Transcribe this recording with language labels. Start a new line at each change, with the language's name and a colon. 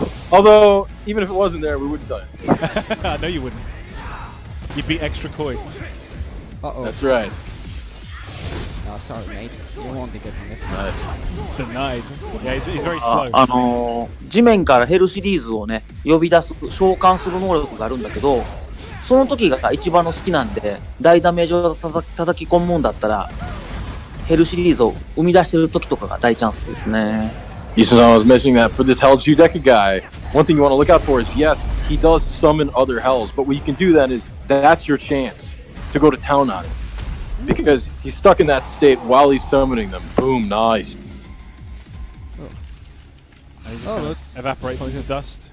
English: Although, even if it wasn't there, we wouldn't tell you. I know you wouldn't. You'd be extra coy. Uh-oh. That's right. Oh, sorry, mate. You won't be getting this one. Nice. Denied. Yeah, he's very slow.
Japanese: 地面からヘルシリーズをね、呼び出す、召喚する能力があるんだけど、その時が一番の好きなんで、大ダメージを叩き込むんだったら、ヘルシリーズを生み出してる時とかが大チャンスですね。
English: Isan was mentioning that for this Hell Judeka guy, one thing you want to look out for is, yes, he does summon other hells, but what you can do then is, that's your chance to go to town on him. Because he's stuck in that state while he's summoning them. Boom, nice. And he just kind of evaporates into dust.